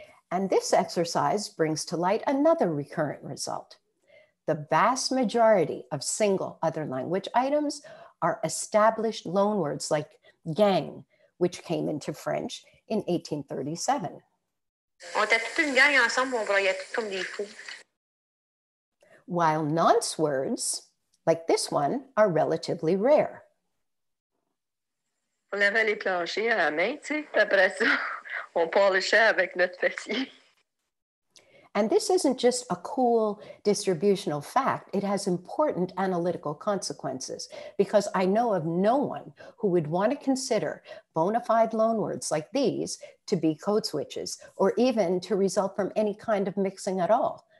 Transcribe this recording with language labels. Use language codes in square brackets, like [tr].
[en] And this exercise brings to light another recurrent result. The vast majority of single other language items are established loanwords like gang, which came into French in 1837. [fr] On était toute une gang ensemble, on voyait tout comme des fous. [en] While nonce words, like this one, are relatively rare. [fr] On avait les planchers à la main, tu sais. Après ça, on polishait avec notre fessier. [en] And this isn't just a cool distributional fact, it has important analytical consequences, because I know of no one who would want to consider bona fide loanwords like these to be code switches, or even to result from any kind of mixing at all.